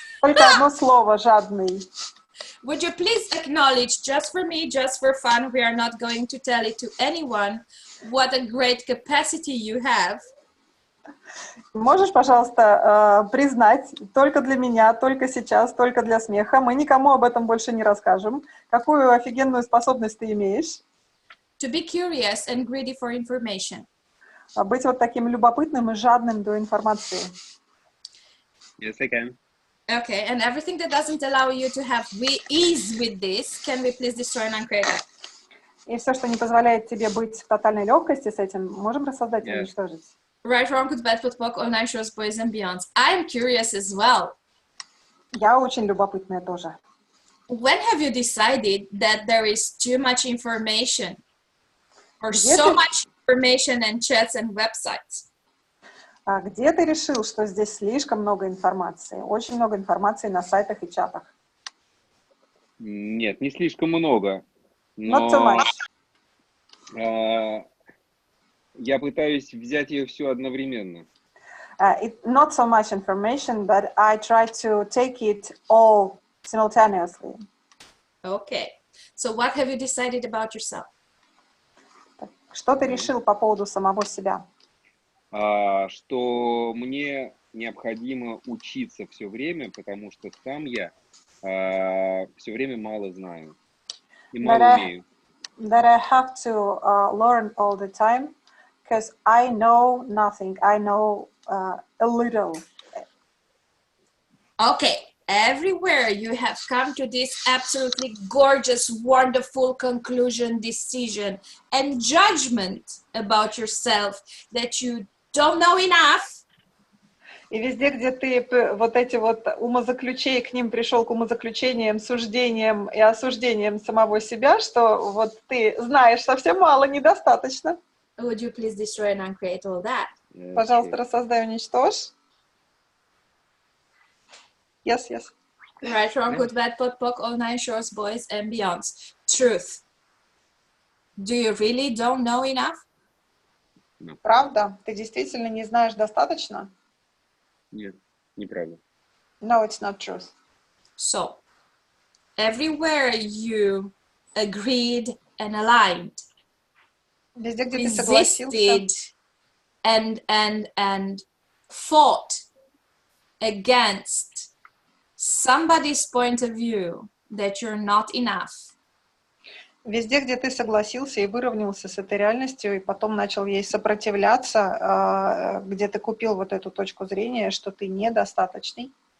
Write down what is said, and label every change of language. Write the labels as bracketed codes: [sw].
[ru] Только одно слово, жадный. [en] Would you please acknowledge, just for me, just for fun, we are not going to tell it to anyone, what a great capacity you have. [ru] Можешь, пожалуйста, признать, только для меня, только сейчас, только для смеха, мы никому об этом больше не расскажем, какую офигенную способность ты имеешь? [en] To be curious and greedy for information. [ru] Быть вот таким любопытным и жадным до информации. [en] Yes, I can. Okay, and everything that doesn't allow you to have ease with this, can we please destroy and uncreate that? [ru] И все, что не позволяет тебе быть в тотальной легкости с этим, можем рассоздать и уничтожить. [en] Right, wrong, good, bad, good, all nine shows, boys and beyonds. I'm curious as well. [ru] Я очень любопытная тоже. [en] When have you decided that there is too much information or so much information in chats and websites? [ru] А где ты решил, что здесь слишком много информации? Очень много информации на сайтах и чатах. Нет, не слишком много. [en] Not so much. [ru] Я пытаюсь взять ее все одновременно. [en] Not so much information, but I try to take it all simultaneously. Okay. So what have you decided about yourself? [ru] Что ты решил по поводу самого себя? Что мне необходимо учиться все время, потому что сам я все время мало знаю и мало умею. [en] That I have to learn all the time, because I know nothing. I know a little. Okay. Everywhere you have come to this absolutely gorgeous, wonderful conclusion, decision, and judgment about yourself that you don't know enough. [ru] И везде, где ты вот эти вот умозаключения, к ним пришел к умозаключениям, суждениям и осуждениям самого себя, что вот ты знаешь совсем мало, недостаточно. [en] Would you please destroy and uncreate all that? [ru] Пожалуйста, рассоздай, уничтожь. [en] Yes, yes. Right, wrong, good, bad, pot, poc, all nine shorts, boys, and beyonds. Truth. Do you really don't know enough? No. [ru] Правда? Ты действительно не знаешь достаточно? Нет, неправда. [en] No, it's not truth. So, everywhere you agreed and aligned, [ru] Везде, где ты согласился, [en] resisted and fought against somebody's point of view that you're not enough. [ru] везде, где ты согласился и выровнялся с этой реальностью, и потом начал ей сопротивляться, где ты купил вот эту точку зрения, что ты недостаточный.